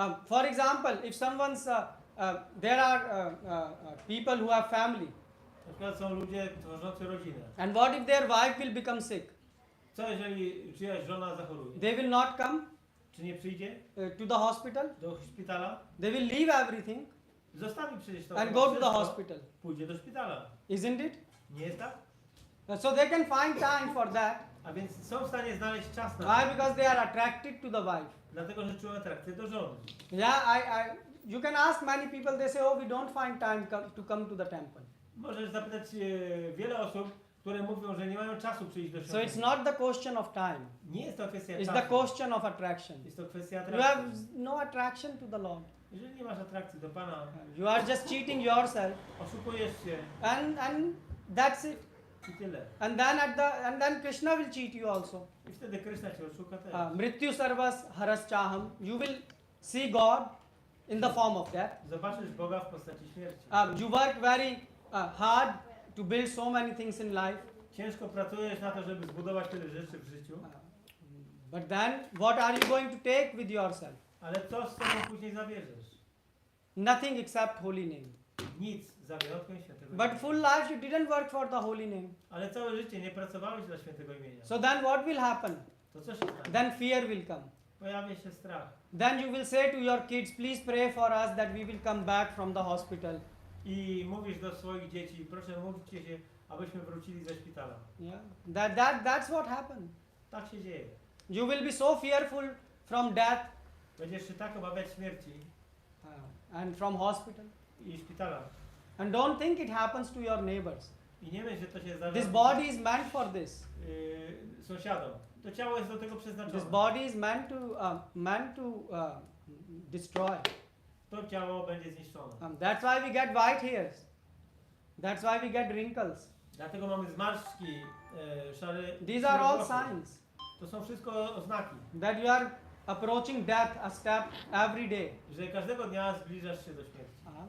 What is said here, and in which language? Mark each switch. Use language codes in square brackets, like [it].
[en] For example, if there are people who have family, [pl] Na przykład są ludzie tworzący rodzinę. [en] and what if their wife will become sick? [pl] Co jeżeli czyjaś żona zachoruje? [en] They will not come [pl] Czy nie przyjdzie [en] to the hospital. [pl] do szpitala? [en] They will leave everything [pl] Zostawi przecież to [en] and go to the [pl] wszystko, [en] hospital. [pl] pójdzie do szpitala. [en] Isn't it? [pl] Nie jest tak? [en] So they can find time for that. [pl] A więc są w stanie znaleźć czas na [en] Why? [pl] to. [en] Because they are attracted to the wife. [pl] Dlatego, że czują atrakcję do żony. [en] Yeah, you can ask many people, they say, oh, we don't find time to come to the temple. [pl] Możesz zapytać wiele osób, które mówią, że nie mają czasu przyjść do [en] So [pl] świątyni. [en] it's not the question of time. [pl] Nie jest to kwestia [en] It's [pl] czasu. [en] the question of attraction. [pl] Jest to kwestia [en] You [pl] atrakcji. [en] have no attraction to the Lord. [pl] Jeżeli nie masz atrakcji do Pana, [en] You are just cheating yourself, [pl] oszukujesz się [en] and that's it. [pl] i tyle. [en] And then Krishna will cheat you also. [pl] I wtedy Krishna cię oszuka też. [sa] Mrityu sarvas haras chaham. [en] You will see God in the form of death. [pl] Zobaczysz Boga w postaci śmierci. [en] You work very hard to build so many things in life. [pl] Ciężko pracujesz na to, żeby zbudować tyle rzeczy w życiu, [en] But then, what are you going to take with yourself? [pl] ale co z sobą później zabierzesz? [en] Nothing except holy name. [pl] Nic, za wyjątkiem świętego [en] But [pl] imienia. [en] full life you didn't work for the holy name. [pl] Ale całe życie nie pracowałeś dla świętego imienia. [en] So then what will happen? [pl] To co się stanie? [en] Then fear will come. [pl] Pojawia się strach. [en] Then you will say to your kids, please pray for us that we will come back from the hospital. [pl] I mówisz do swoich dzieci, proszę módlcie się, abyśmy wrócili ze szpitala. [en] Yeah, that's what happened. [pl] Tak się dzieje. [en] You will be so fearful from death [pl] Będziesz się tak obawiać śmierci [en] and from hospital. [pl] i szpitala. [en] And don't think it happens to your neighbors. [pl] I nie myśl, że to się zdarza [en] This body is meant for this. [pl] sąsiadom. To ciało jest do tego przeznaczone. [en] This body is meant to destroy. [pl] To ciało będzie zniszczone. [en] That's why we get white hairs. That's why we get wrinkles. [pl] Dlatego mamy zmarszczki, szare. [en] These are all [pl] włosy. [en] signs [pl] To są wszystko oznaki, [en] that you are approaching death a step every day. [pl] że każdego dnia zbliżasz się do śmierci.